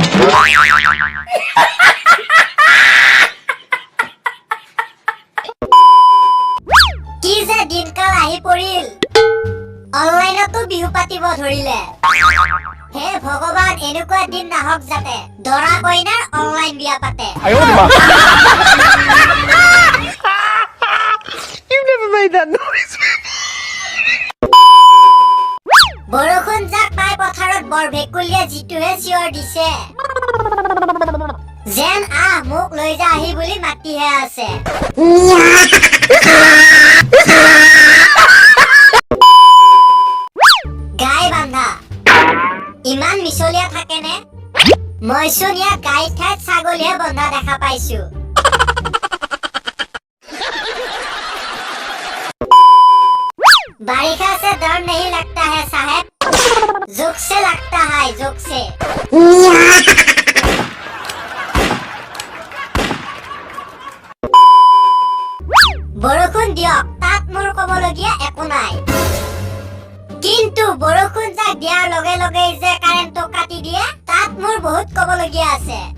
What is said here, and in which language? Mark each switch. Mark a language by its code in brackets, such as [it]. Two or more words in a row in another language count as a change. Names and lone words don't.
[as] কি যে দিনকাল আহি পৰিল অনলাইনতো বিহু পাতিব ধৰিলে হে ভগৱান এনেকুৱা দিন নাহক যাতে দৰা কইনাৰ অনলাইন বিয়া পাতে [en] You never made that noise. [as] বৰষুণ যাক পাই পথাৰত বৰ ভেকুলিয়া জিতুহে চিঞৰ দিছে যেন মোক লৈ যা আহি বুলি মাতিহে আছে গাই বান্ধা ইমান মিছলীয়া থাকেনে মইচোন ইয়াত গাই ঠাইত ছাগলীহে বন্ধা দেখা পাইছো [hi] बारिशा से डर नहीं लगता है साहब जोक से लगता है जोक से [as] বৰষুণ দিয়ক তাত মোৰ কবলগীয়া একো নাই কিন্তু বৰষুণ যাক দিয়াৰ লগে লগে যে কাৰেণ্টটো কাটি দিয়ে তাত মোৰ বহুত কবলগীয়া আছে